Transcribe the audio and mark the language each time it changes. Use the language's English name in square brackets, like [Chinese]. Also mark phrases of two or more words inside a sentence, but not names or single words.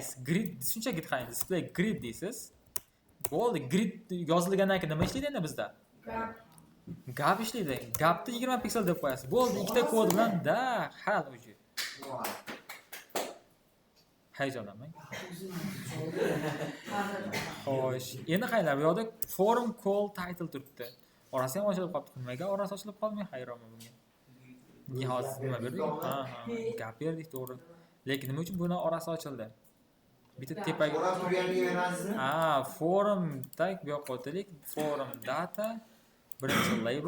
[Uzbek] Grid shunchaki qarang, [English] display grid [Uzbek] deysiz. Bo'ldi, grid yozilgandan keyin nima ishlaydi endi bizda? Gap ishlaydi. Gapni 20 piksel deb qo'yasiz. Bo'ldi, ikkita kod bilan da, hal uji. Hayajonlanmang. Xo'sh, endi qaranglar, bu yoqda [English] forum call title [Uzbek] turibdi. Orasi ham ochilib qolibdi. Nimaga orasi ochilib qolmay hayronman bunga. Nihoyat nima berdik? Ha, gap berdik, to'g'ri. Lekin nima uchun buni orasi ochildi? Bitta tepaga O'rab turganligi emasmi? [English] forum tag [Uzbek] bu yoqqa o'taylik. [English] Forum data [Uzbek] birinchi label.